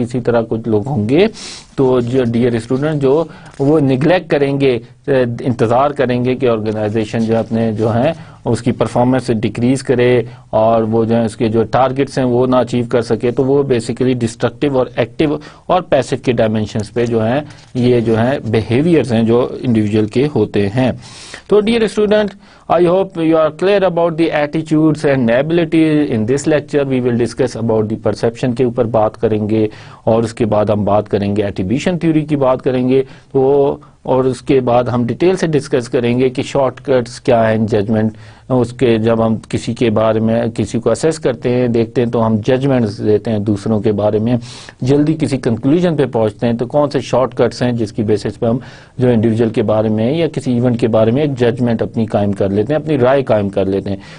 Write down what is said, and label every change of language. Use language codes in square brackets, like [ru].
[ur] اسی طرح کچھ لوگ ہوں گے تو جو ڈیئر اسٹوڈنٹ جو وہ نگلیکٹ کریں گے، انتظار کریں گے کہ آرگنائزیشن جو اپنے جو ہیں اس کی پرفارمنس ڈیکریز کرے، اور وہ جو ہے اس کے جو ٹارگٹس ہیں وہ نہ اچیو کر سکے. تو وہ بیسیکلی ڈسٹرکٹیو اور ایکٹیو اور پیسو کے ڈائمینشنز پہ جو ہیں یہ جو ہیں بیہیویئرز ہیں جو انڈیویجول کے ہوتے ہیں. تو dear student [en] I hope you are clear about the attitudes and ability. In this lecture we will discuss about the perception [ur] کے اوپر بات کریں گے, اور اس کے بعد ہم بات کریں گے ایٹریبیوشن تھیوری کی بات کریں گے, تو اور اس کے بعد ہم ڈیٹیل سے ڈسکس کریں گے کہ شارٹ کٹس کیا ہیں ججمنٹ. اس کے جب ہم کسی کے بارے میں کسی کو اسیس کرتے ہیں, دیکھتے ہیں, تو ہم ججمنٹس دیتے ہیں دوسروں کے بارے میں, جلدی کسی کنکلوژن پہ پہنچتے ہیں, تو کون سے شارٹ کٹس ہیں جس کی بیسس پہ ہم جو انڈیویجول کے بارے میں یا کسی ایونٹ کے بارے میں ایک ججمنٹ اپنی قائم کر لیتے ہیں, اپنی رائے قائم کر لیتے ہیں.